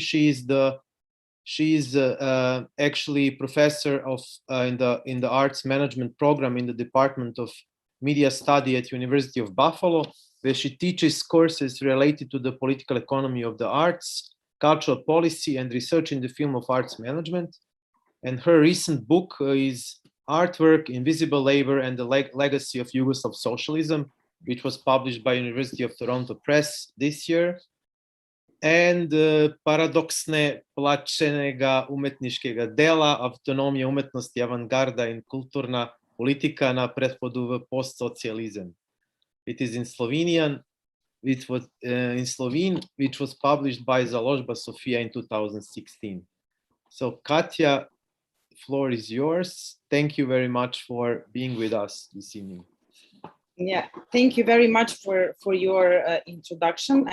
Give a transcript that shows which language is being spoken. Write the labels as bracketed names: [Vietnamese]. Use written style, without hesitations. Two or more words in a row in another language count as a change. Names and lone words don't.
[English] She is actually professor of in the arts management program in the Department of Media Study at University of Buffalo, where she teaches courses related to the political economy of the arts, cultural policy, and research in the field of arts management. And her recent book is Artwork, Invisible Labor, and the Legacy of Yugoslav Socialism, which was published by University of Toronto Press this year. And Paradoksne plaćenega umetničkega dela, Autonomija umetnosti, avangarda in kulturna politika na prethodu v post-socializem. It is in Slovenian, which was in Slovene, which was published by Založba Sofia in 2016. So Katya, the floor is yours. Thank you very much for being with us this evening. Yeah, thank you very much for your introduction.